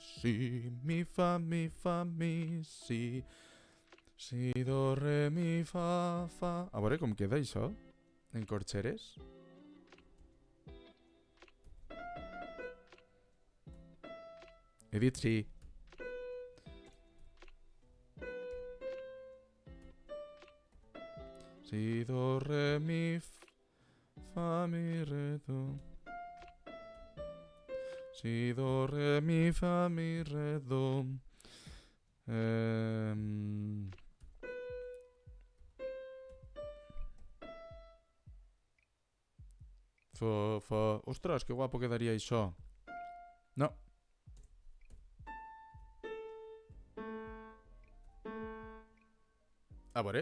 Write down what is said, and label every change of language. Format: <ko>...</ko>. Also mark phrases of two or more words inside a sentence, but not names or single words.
<ca>Mi, fa, mi, si... Si, do, re, mi, fa, fa... A veure com queda això, en corxeres. He dit sí. Si, do, re, mi, fa, mi, re, do. Si, do, re, mi, fa, mi, re, do. Fa, fa... Ostres, que guapo quedaria això. No. A veure.</ca>